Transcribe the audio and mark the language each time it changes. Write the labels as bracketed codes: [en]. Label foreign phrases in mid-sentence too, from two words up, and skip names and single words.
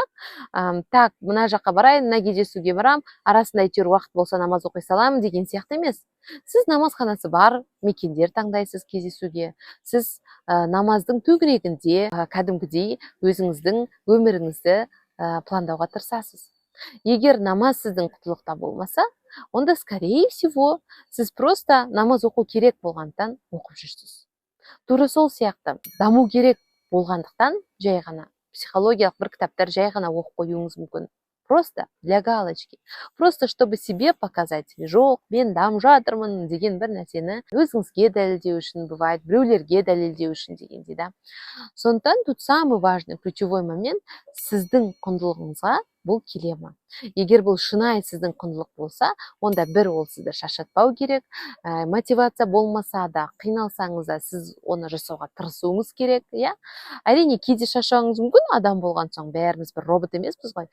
[kk] Так, мына жаққа барайын, мына кездесуге барам, арасында әйтеуір уақыт болса намаз оқи саламын деген сияқты емес. Сіз намазханасы бар мекендер таңдайсыз кездесуге. Сіз намаздың төңірегінде кәдімгідей өзіңіздің өміріңізді пландауға тырысасыз. Егер намаз сіздің құндылықта болмаса, онда, [ru] скорее всего, [kk] сіз просто намаз оқу керек болғандықтан оқып жүрсіз. Тура сол сияқты даму керек болғандықтан жай ғана психологиялық бір кітаптар жай ғана оқып қоюыңыз мүмкін. [ru] Просто для галочки. Просто чтобы себе показать, [kk] жоқ, мен дамып жатырмын деген бір нәрсені өзіңізге дәлелдеу үшін бывает, біреулерге дәлелдеу үшін дегендей, да. Сондықтан [ru] тут самый важный ключевой момент [kk] сіздің құндылығыңызға бұл келе ма. Егер бұл шынайы сіздің құндылық болса, онда бір ол сізді шаршатпау керек, мотивация болмаса да, қиналсаңыз да сіз оны жасауға тырысуыңыз керек, иә. Әрине кейде шаршауыңыз мүмкін, адам болған соң бәріміз бір робот емеспіз ғой.